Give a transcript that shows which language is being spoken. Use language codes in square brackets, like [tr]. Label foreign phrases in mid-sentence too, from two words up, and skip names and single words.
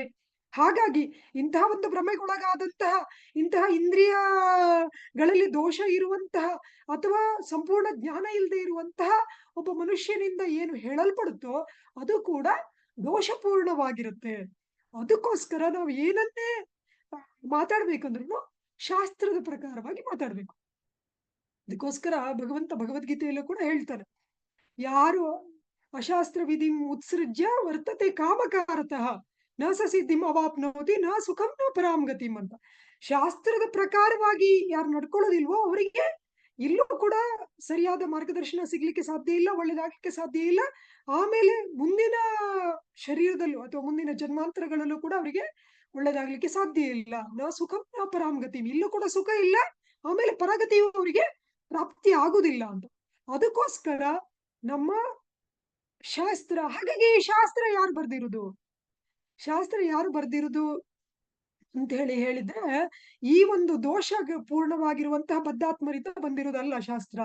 [kn] ಹಾಗಾಗಿ ಇಂತಹ ಒಂದು ಭ್ರಮೆಗೊಳಗಾದಂತಹ, ಇಂತಹ ಇಂದ್ರಿಯಗಳಲ್ಲಿ ದೋಷ ಇರುವಂತಹ ಅಥವಾ ಸಂಪೂರ್ಣ ಜ್ಞಾನ ಇಲ್ಲದೆ ಇರುವಂತಹ ಒಬ್ಬ ಮನುಷ್ಯನಿಂದ ಏನು ಹೇಳಲ್ಪಡುತ್ತೋ ಅದು ಕೂಡ ದೋಷಪೂರ್ಣವಾಗಿರುತ್ತೆ. ಅದಕ್ಕೋಸ್ಕರ ನಾವು ಏನನ್ನೇ ಮಾತಾಡ್ಬೇಕಂದ್ರೂ ಶಾಸ್ತ್ರದ ಪ್ರಕಾರವಾಗಿ ಮಾತಾಡ್ಬೇಕು. ಅದಕ್ಕೋಸ್ಕರ ಭಗವದ್ಗೀತೆಯಲ್ಲೂ ಕೂಡ ಹೇಳ್ತಾರೆ, ಯಾರು [sa] ಅಶಾಸ್ತ್ರ ವಿಧಿ ಉತ್ಸೃಜ್ಯ ವರ್ತತೆ ಕಾಮಕಾರತಃ ನ ಸ ಸಿದ್ಧಿಂ ಅವಾಪ್ನೋತಿ ನ ಸುಖಂ ನ ಪರಾಂ ಗತಿಂ ಅಂತ. [kn] ಶಾಸ್ತ್ರದ ಪ್ರಕಾರವಾಗಿ ಯಾರು ನಡ್ಕೊಳ್ಳೋದಿಲ್ವೋ ಅವರಿಗೆ ಇಲ್ಲೂ ಕೂಡ ಸರಿಯಾದ ಮಾರ್ಗದರ್ಶನ ಸಿಗ್ಲಿಕ್ಕೆ ಸಾಧ್ಯ ಇಲ್ಲ, ಒಳ್ಳೇದಾಗ್ಲಿಕ್ಕೆ ಸಾಧ್ಯ ಇಲ್ಲ. ಆಮೇಲೆ ಮುಂದಿನ ಶರೀರದಲ್ಲೂ ಅಥವಾ ಮುಂದಿನ ಜನ್ಮಾಂತರಗಳಲ್ಲೂ ಕೂಡ ಅವರಿಗೆ ಒಳ್ಳೇದಾಗ್ಲಿಕ್ಕೆ ಸಾಧ್ಯ ಇಲ್ಲ. [sa] ನ ಸುಖಂ ನ ಪರಾಂ ಗತಿಂ, [kn] ಇಲ್ಲೂ ಕೂಡ ಸುಖ ಇಲ್ಲ, ಆಮೇಲೆ ಪರಗತಿಯು ಅವರಿಗೆ ಪ್ರಾಪ್ತಿ ಆಗುದಿಲ್ಲ ಅಂತ. ಅದಕ್ಕೋಸ್ಕರ ನಮ್ಮ ಶಾಸ್ತ್ರ, ಹಾಗಾಗಿ ಶಾಸ್ತ್ರ ಯಾರು ಬರ್ದಿರುದು ಅಂತ ಹೇಳಿದ್ರೆ ಈ ಒಂದು ದೋಷ ಪೂರ್ಣವಾಗಿರುವಂತಹ ಬದ್ಧಾತ್ಮರಿಂದ ಬಂದಿರೋದಲ್ಲ ಶಾಸ್ತ್ರ.